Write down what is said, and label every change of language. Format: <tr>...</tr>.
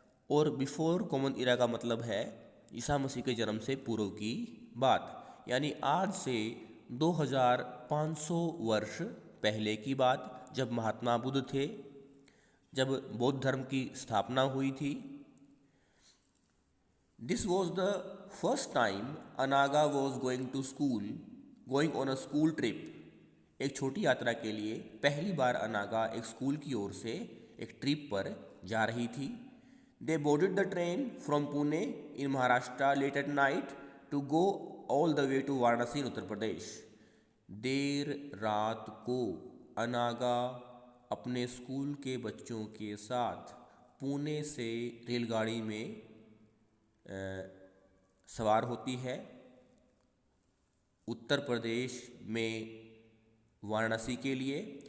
<hi>और before common Ira का मतलब है ईसा मसीह के जन्म से पूर्व की बात, यानी आज से 2500 वर्ष पहले की बात, जब महात्मा बुद्ध थे, जब बौद्ध धर्म की स्थापना हुई थी।</hi> <en>This was the first time Anaga was going to school, going on a school trip.</en> <hi>एक छोटी यात्रा के लिए पहली बार अनागा एक स्कूल की ओर से एक ट्रिप पर जा रही थी।</hi> <en>They boarded the train from Pune in Maharashtra late at night to go all the way to Varanasi in Uttar Pradesh.</en> <hi>देर रात को अनागा अपने स्कूल के बच्चों के साथ पुणे से रेलगाड़ी में सवार होती है उत्तर प्रदेश में वाराणसी के लिए।</hi>